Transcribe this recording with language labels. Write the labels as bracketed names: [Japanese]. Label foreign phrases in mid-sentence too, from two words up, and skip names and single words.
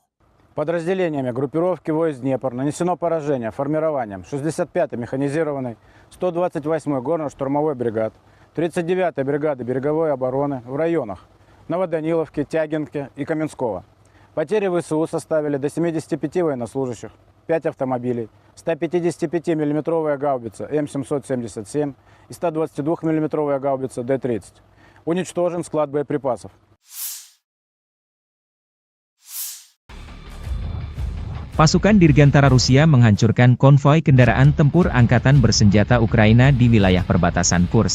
[Russian] Подразделениями группировки войск «Днепр» нанесено поражение формированием 65-й механизированной, 128-й горно-штурмовой бригад, 39-й бригады береговой обороны в районах Новоданиловки, Тягинки и Каменского. Потери ВСУ составили до 75 военнослужащих, 5 автомобилей, 155 мм гаубица М777 и 122 мм гаубица Д-30. Уничтожен склад боеприпасов. [Indonesian] Pasukan Dirgantara Rusia menghancurkan konvoi kendaraan tempur angkatan bersenjata Ukraina di wilayah perbatasan Kursk.